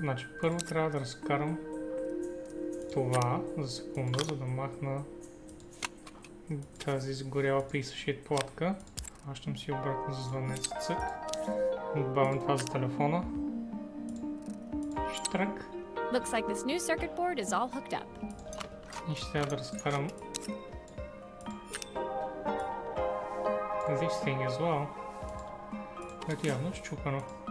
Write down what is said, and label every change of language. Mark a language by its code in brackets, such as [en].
[bg] Значи първо трябва да разкарам това за секунда, за да махна Тази изгоряла [en] piece of shit [bg] платка. Хващам си обратно за звънец. Цък. Добавям това за телефона. Штрак. [en] Looks like this new circuit board is all hooked up. [bg] И ще трябва да разкарам [en] this thing as well. [bg] Което явно е счупено.